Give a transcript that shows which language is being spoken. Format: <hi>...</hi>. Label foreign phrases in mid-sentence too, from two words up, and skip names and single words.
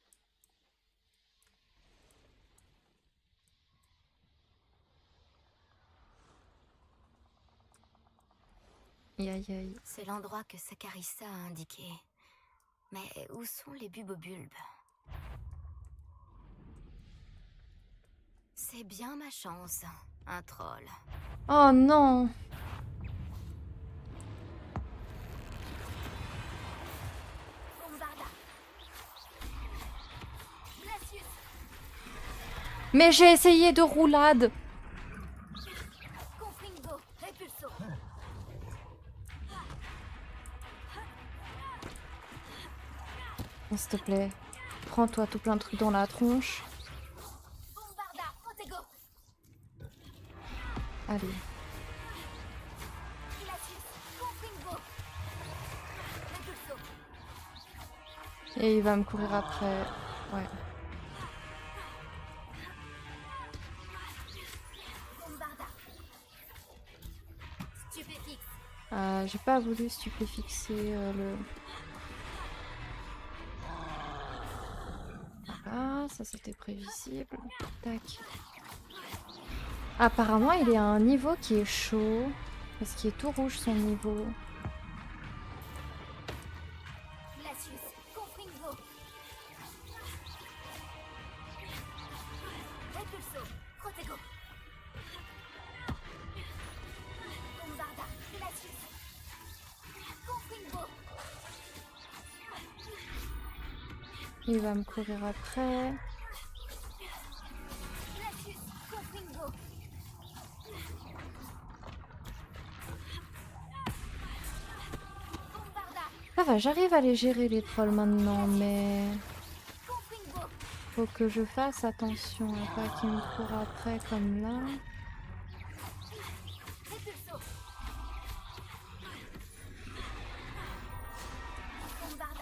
<fr>Aïe aïe aïe. C'est l'endroit que Sakarissa a indiqué. Mais où sont les bubobulbes? C'est bien ma chance, un troll. Oh non! Bombarda. Glacius. Mais j'ai essayé de roulade! Confringo. Répulso. Oh, s'il te plaît, prends-toi tout plein de trucs dans la tronche. Bombarda. Protego. Allez. Glacius. Confringo. Répulso. Et il va me courir après. Ouais. Bombarda. Stupéfixe. J'ai pas voulu stupéfixer le... Voilà, ça c'était prévisible. Tac. Apparemment, il est à un niveau qui est chaud. Parce qu'il est tout rouge son niveau. Glacius. Confringo. Répulso. Protego. Bombarda. Glacius. Confringo. Il va me courir après. Glacius. Confringo. Bombarda. Ça va, j'arrive à les gérer les trolls maintenant, mais... Confringo. Faut que je fasse attention à pas qu'ils me courent après comme là. Répulso. Bombarda.</fr>